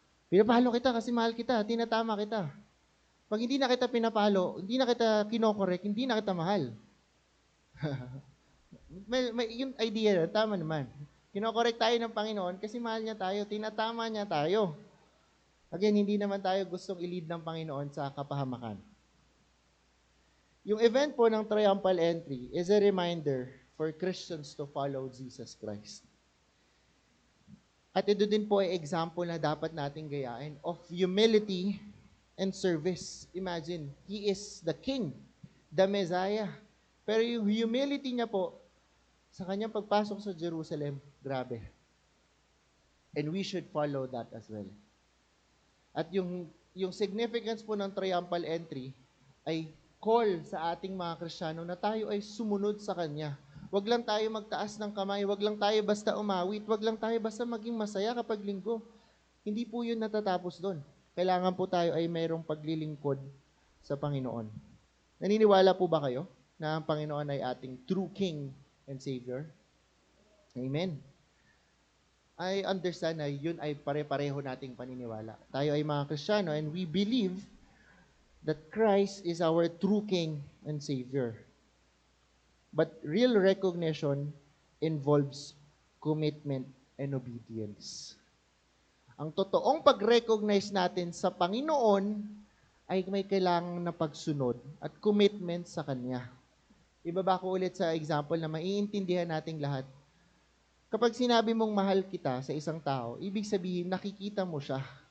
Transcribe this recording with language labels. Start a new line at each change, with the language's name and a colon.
Filipino: Pinapalo kita kasi mahal kita, tinatama kita. Pag hindi na kita pinapalo, hindi na kita kinokorek, hindi na kita mahal. Yung idea na, tama naman. Kinokorek tayo ng Panginoon kasi mahal niya tayo, tinatama niya tayo. Again, hindi naman tayo gustong i-lead ng Panginoon sa kapahamakan. Yung event po ng
English: triumphal entry is a reminder for Christians to follow Jesus Christ.
Filipino: At ito din po ay example na dapat nating gayain
English: of humility and service. Imagine, He is the King, the Messiah.
Filipino: Pero yung humility niya po, sa kanyang pagpasok sa Jerusalem, grabe.
English: And we should follow that as well.
Filipino: At yung significance po ng triumphal entry ay call sa ating mga Kristiyano na tayo ay sumunod sa Kanya. Wag lang tayo magtaas ng kamay, wag lang tayo basta umawit, wag lang tayo basta maging masaya kapag linggo. Hindi po yun natatapos doon. Kailangan po tayo ay mayroong paglilingkod sa Panginoon. Naniniwala po ba kayo na ang Panginoon ay ating
English: true King and Savior?
Filipino: Amen.
English: I understand
Filipino: na yun ay pare-pareho nating paniniwala. Tayo ay mga Kristiyano
English: and we believe that Christ is our true King and Savior. But real recognition involves commitment and obedience.
Filipino: Ang totoong pag-recognize natin sa Panginoon ay may kailangan na pagsunod at commitment sa Kanya. Ibaba ko ulit sa example na maiintindihan nating lahat. Kapag sinabi mong mahal kita sa isang tao, ibig sabihin nakikita mo siya.